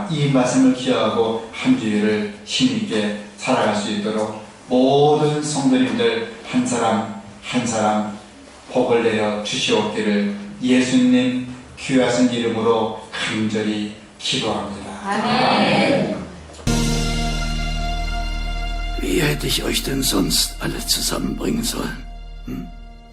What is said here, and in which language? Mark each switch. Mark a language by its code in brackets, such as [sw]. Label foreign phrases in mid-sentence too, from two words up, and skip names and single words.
[ko] 이 말씀을 기억하고 한 주일을 힘있게 살아갈 수 있도록 모든 성도님들 한 사람 한 사람 복을 내려 주시옵기를 예수님 귀하신 이름으로 간절히 기도합니다. 아멘. [de] Wie hätte ich euch denn sonst alle zusammenbringen sollen?